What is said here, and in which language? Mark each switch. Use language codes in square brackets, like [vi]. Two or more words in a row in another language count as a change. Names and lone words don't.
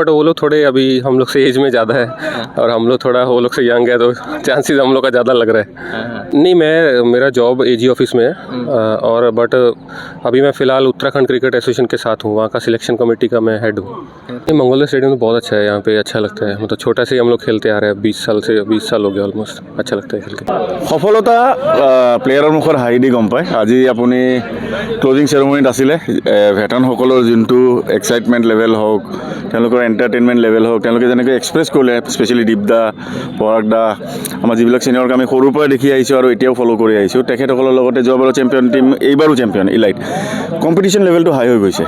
[hi] बट वो लोग थोड़े अभी हम लोग से एज में ज़्यादा है और हम लोग थोड़ा वो लोग से यंग है, तो चांसेस हम लोग का ज़्यादा लग रहा है। नहीं मेरा जॉब AG ऑफिस में है, और बट अभी मैं फ़िलहाल उत्तराखंड क्रिकेट एसोसिएशन के साथ हूँ, वहाँ का [en] selection committee [hi] का मैं हेड हूँ। मंगोलिया स्टेडियम तो बहुत अच्छा है, यहाँ पे अच्छा लगता है। मतलब छोटा से हम लोग खेलते आ रहे हैं 20 साल हो गया ऑलमोस्ट, अच्छा लगता है खेल के। [as] সফলতা প্লেয়াৰৰ মুখৰ হাঁহি দি গম পায়। আজি আপুনি ক্লজিং চেৰেমনিত আছিলে, ভেটাৰানসকলৰ যোনটো [en] excitement level [as] হওক, তেওঁলোকৰ [en] entertainment level [as] হওক, তেওঁলোকে যেনেকৈ এক্সপ্ৰেছ কৰিলে, স্পেচিয়েলি দীপদা, পৰাগদা, আমাৰ যিবিলাক ছিনিয়ৰক আমি সৰুৰ পৰাই দেখি আহিছোঁ আৰু এতিয়াও ফ'ল' কৰি আহিছোঁ, তেখেতসকলৰ লগতে যোৱাবাৰৰ [en] champion team, [as] এইবাৰো [en] champion elite, [as] কম্পিটিশ্যন লেভেলটো হাই হৈ গৈছে।